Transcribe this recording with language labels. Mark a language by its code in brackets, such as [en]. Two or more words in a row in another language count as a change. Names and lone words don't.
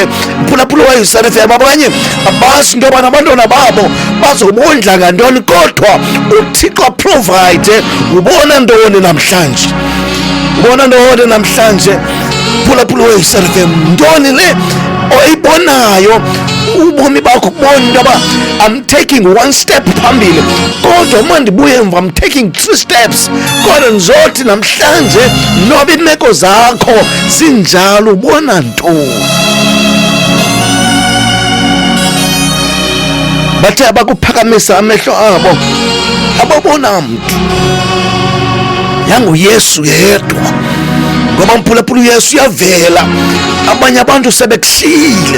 [xh] Mphulaphuli we-USRFM, abanye abazi into yobana abantwana babo bazobondla ngantoni, kodwa uThixo provide. Ubona ntoni namhlanje? Ubona ntoni namhlanje? mphulaphula weSRFM, ntoni le oyibonayo ubomi bakho kubona into yoba [en] I'm taking one step [xh] phambili, kodwa uma ndibuye emva [en] I'm taking 3 steps. [xh] Kodwa ndizothi namhlanje noba iimeko zakho zinjalo, ubona ntoni? Bathe bakuphakamisa amehlo abo ababona mntu yanguYesu yedwa, ngoba mphulaphula uYesu uyavela, abanye abantu sebekuhlile.